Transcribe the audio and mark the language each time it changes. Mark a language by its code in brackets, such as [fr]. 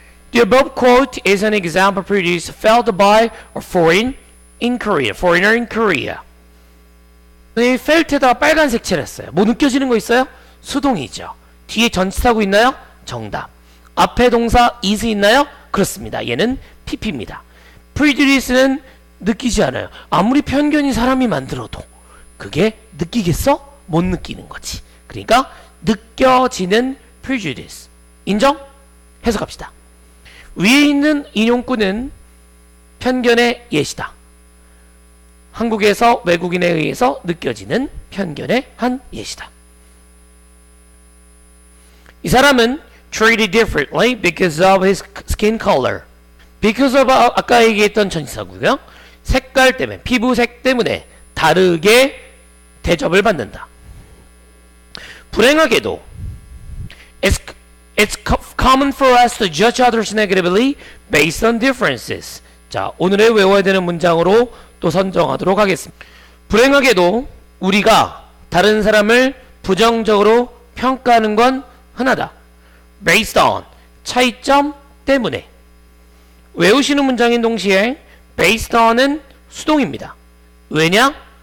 [en] The above quote is an example of prejudice felt by a foreigner in Korea. [ko] 이 펠트에다가 빨간색 칠했어요. 뭐 느껴지는 거 있어요? 수동이죠. 뒤에 전치사구 있나요? 정답. 앞에 동사 is 있나요? 그렇습니다. 얘는 pp입니다. prejudice는 느끼지 않아요. 아무리 편견이 사람이 만들어도 그게 느끼겠어? 못 느끼는 거지. 그러니까 느껴지는 prejudice. 인정? 해석합시다. 위에 있는 인용구는 편견의 예시다. 한국에서 외국인에 의해서 느껴지는 편견의 한 예시다. 이 사람은 [en] treated differently because of his skin color. [ko] because of 아까 얘기했던 전치사고요. 색깔 때문에, 피부색 때문에 다르게 대접을 받는다. 불행하게도 [en] It's common for us to judge others negatively based on differences. [ko] 자, 오늘의 외워야 되는 문장으로 또 선정하도록 하겠습니다. 불행하게도 우리가 다른 사람을 부정적으로 평가하는 건 흔하다. Based on, 차이점 때문에. 외우시는 문장인 동시에 based on은 수동입니다. 왜냐?